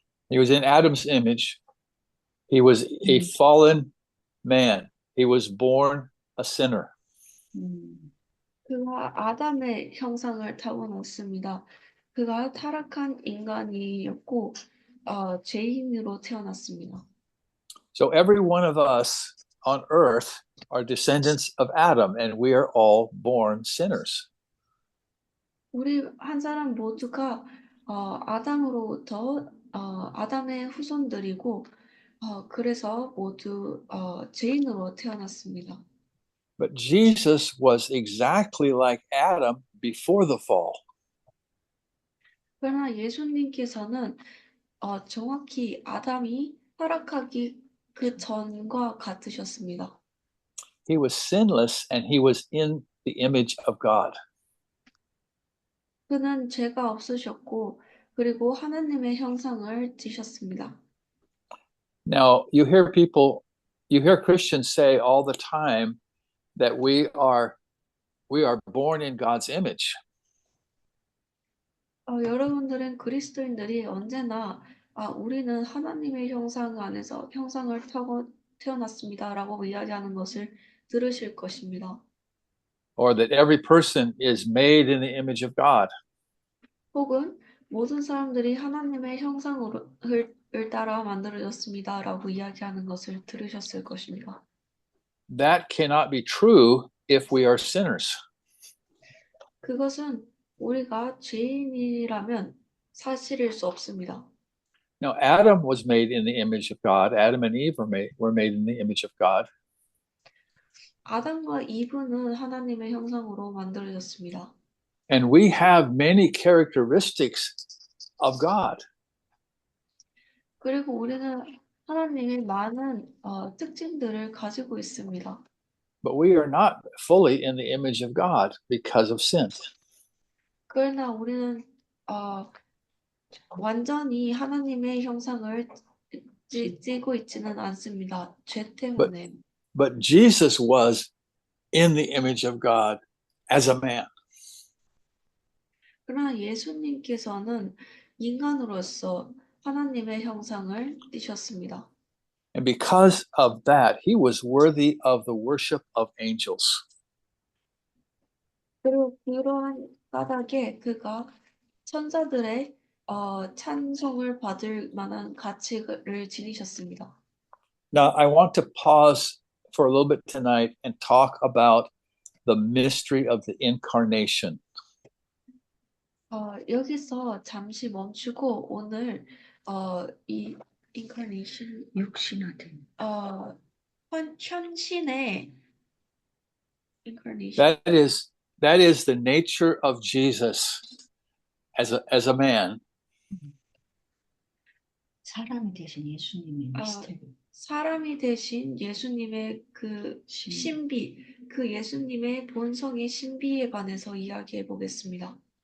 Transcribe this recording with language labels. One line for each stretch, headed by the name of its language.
English: He was in Adam's image. He was a fallen man. He was born a sinner.
Korean: 그가 아담의 형상을 타고났습니다. 그가 타락한 인간이었고 죄인으로 태어났습니다.
English: So every one of us on earth are descendants of Adam, and we are all born sinners.
Korean: 우리 한 사람 모두가 아담으로부터 아담의 후손들이고 그래서 모두 죄인으로 태어났습니다.
English: But Jesus was exactly like Adam before the fall.
Korean: 그러나 예수님께서는 정확히 아담이 타락하기 그 전과 같으셨습니다.
English: He was sinless and he was in the image of God.
Korean: 그는 죄가 없으셨고 그리고 하나님의 형상을 띠셨습니다.
English: Now, you hear Christians say all the time that we are born in God's image.
Korean: 여러분들은 그리스도인들이 언제나 우리는 하나님의 형상 안에서 형상을 타고 태어났습니다라고 이야기하는 것을 들으실 것입니다.
English: Or that every person is made in the image of God.
Korean: 혹은 모든 사람들이 하나님의 형상을 따라 만들어졌습니다라고 이야기하는 것을 들으셨을 것입니다.
English: That cannot be true if we are sinners.
Korean: 그것은 우리가 죄인이라면 사실일 수 없습니다.
English: Now, Adam was made in the image of God. Adam and Eve were made in the image of God.
Korean: 아담과 이브는 하나님의 형상으로 만들어졌습니다.
English: And we have many characteristics of God.
Korean: 그리고 우리는 하나님의 많은 특징들을 가지고 있습니다.
English: But we are not fully in the image of God because of sin.
Korean: 그러나 우리는 완전히 하나님의 형상을 띠고 있지는 않습니다. 죄 때문에.
English: But Jesus was in the image of God as a man.
Korean: 그러나 예수님께서는 인간으로서 하나님의 형상을 띠셨습니다.
English: And because of that, he was worthy of the worship of angels.
Korean: 그리고 그러한 까닭에 그가 천사들의 찬송을 받을 만한 가치를 지니셨습니다.
English: Now, I want to pause for a little bit tonight and talk about the mystery of the incarnation.
Korean: 여기서 잠시 멈추고 오늘 이 incarnation 육신화된 현신의 incarnation
English: That is the nature of Jesus as a man.
Korean: 사람이 되신 예수님의 미스터리. 사람이 되신 예수님의 그 신비, 그 예수님의 본성의 신비에 관해서 이야기해 보겠습니다.